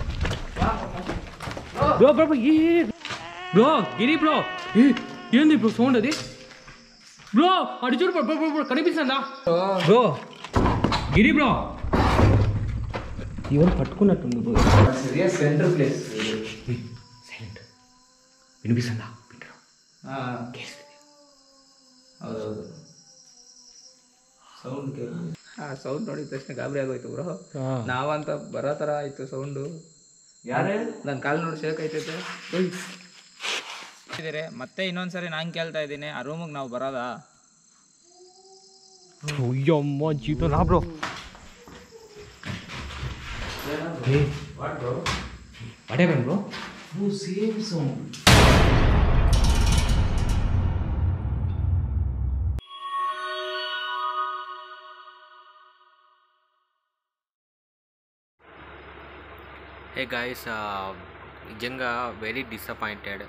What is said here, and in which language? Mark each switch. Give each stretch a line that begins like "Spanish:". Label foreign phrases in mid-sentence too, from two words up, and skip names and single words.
Telugu: బ్రో బ్రో ఏ బ్రో గిరి బ్రో ఏంది బ్రో సౌండ్ అది? బ్రో అటు చూడు బ్రో బ్రో బ్రో కనిపిస్తుందా? బ్రో గిరి బ్రో ఎవరు పట్టుకున్నట్టుంది బ్రో.
English: serious center place.
Telugu: సైలెంట్ వినిపిస్తుందా?
Kannada: ಹೌದೌದು ಸೌಂಡ್ ಸೌಂಡ್ ನೋಡಿದ ತಕ್ಷಣ ಗಾಬರಿ ಆಗೋಯ್ತು ಬ್ರೋ. ನಾವಂತ ಬರೋ ಥರ ಆಯಿತು ಸೌಂಡು. ಯಾರೇ ನನ್ನ ಕಾಲು ನೋಡಿ ಶೇಕ್ ಆಯ್ತೈತೆ. ಮತ್ತೆ ಇನ್ನೊಂದ್ಸರಿ ನಾನು ಕೇಳ್ತಾ ಇದ್ದೀನಿ, ಆ ರೂಮಿಗೆ ನಾವು ಬರೋದಾ? ಅಯ್ಯಮ್ಮ ಜೀತ ನಾ ಬ್ರೋ.
English: What happened bro? Oh, same sound. hey guys,
Telugu: నిజంగా
English: very disappointed.